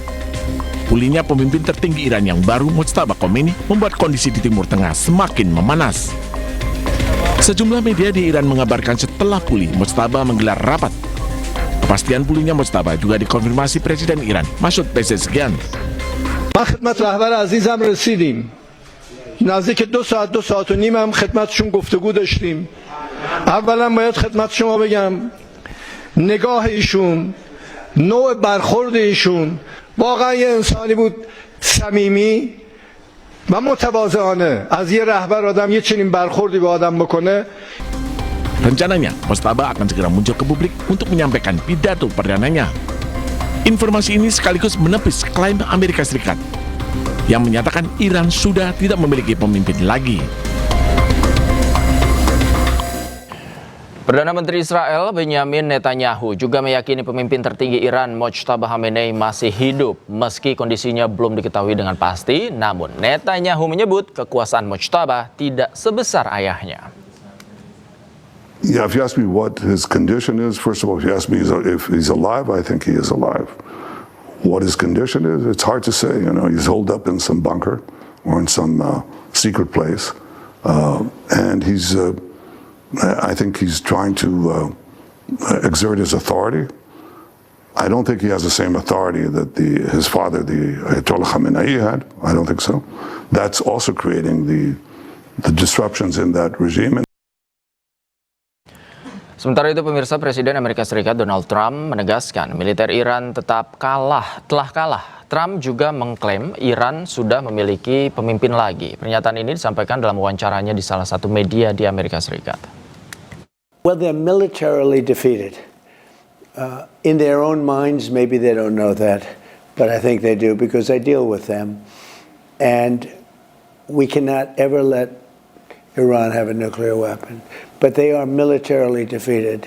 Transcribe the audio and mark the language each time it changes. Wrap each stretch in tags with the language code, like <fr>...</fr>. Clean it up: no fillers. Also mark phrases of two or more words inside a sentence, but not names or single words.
<id>Pulihnya pemimpin tertinggi Iran yang baru, Mojtaba Khomeini, membuat kondisi di Timur Tengah semakin memanas. Sejumlah media di Iran mengabarkan setelah pulih, Mojtaba menggelar rapat. Kepastian pulihnya Mojtaba juga dikonfirmasi Presiden Iran, Masoud Pezeshkian.</id> <fa>ما خدمت رهبر عزیزم رسیدیم. نزدیک 2 ساعت و نیم هم خدمتشون گفتگو داشتیم. اولا باید خدمت شما بگم نگاه ایشون، نوع برخورد ایشون واقعا یه انسانی بود صمیمی و متواضعانه. از یه رهبر آدم یه چنین برخوردی به آدم بکنه.</fa> <id>Rencananya, Mojtaba akan segera muncul ke publik untuk menyampaikan pidato perdananya. Informasi ini sekaligus menepis klaim Amerika Serikat yang menyatakan Iran sudah tidak memiliki pemimpin lagi. Perdana Menteri Israel Benjamin Netanyahu juga meyakini pemimpin tertinggi Iran, Mojtaba Khamenei, masih hidup meski kondisinya belum diketahui dengan pasti. Namun Netanyahu menyebut kekuasaan Mojtaba tidak sebesar ayahnya.</id> <en>Yeah, if you ask me what his condition is, first of all, if you ask me if he's alive, I think he is alive. What his condition is, it's hard to say. You know, he's holed up in some bunker or in some secret place, and I think he's trying to exert his authority. I don't think he has the same authority that his father, the Ayatollah Khamenei, had. I don't think so. That's also creating the disruptions in that regime.</en> <id>Sementara itu, pemirsa, Presiden Amerika Serikat Donald Trump menegaskan militer Iran telah kalah Trump juga mengklaim Iran sudah memiliki pemimpin lagi. Pernyataan ini disampaikan dalam wawancaranya di salah satu media di Amerika Serikat.</id> <en>Well, they're militarily defeated. In their own minds, maybe they don't know that, but I think they do because I deal with them. And we cannot ever let Iran have a nuclear weapon. But they are militarily defeated.</en>